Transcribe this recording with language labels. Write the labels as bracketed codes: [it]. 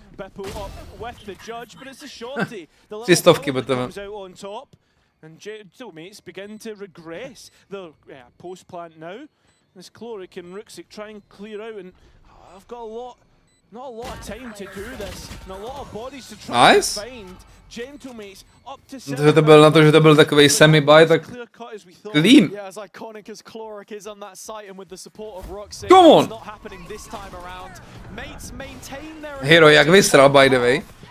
[en] Beppo up with the judge, but it's a shorty. The little comes out on top, and Gentlemates begin to regress. The post plant now. As Chloric and Ruxic try and clear out, and I've got not a lot of time to do this, and a lot of bodies to try and find. Gentlemates up to 7. [cs] To byl na to, že to byl takový semi-buy, tak clean. [en] Yeah, as iconic as Chloric is on that site and with the support of Ruxic, it's not happening this time around. Mates maintain their [cs] Hero, jak vysral, [en] by the way.